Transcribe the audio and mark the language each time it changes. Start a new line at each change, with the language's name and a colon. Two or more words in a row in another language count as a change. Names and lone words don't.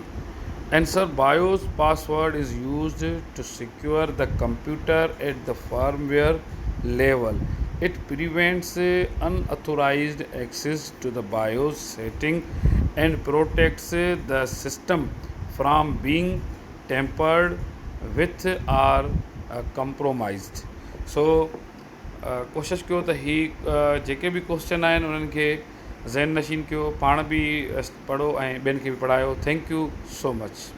English: Answer: BIOS password is used to secure the computer at the firmware level. It prevents unauthorized access to the BIOS setting and protects the system from being tampered with or compromised.
Sindhi: So कोशिशि कयो त जेके बि क्वेश्चन आहिनि उन्हनि खे ज़हन नशीन कयो, पाण बि पढ़ो ऐं ॿियनि खे बि पढ़ायो।
English: Thank you so much.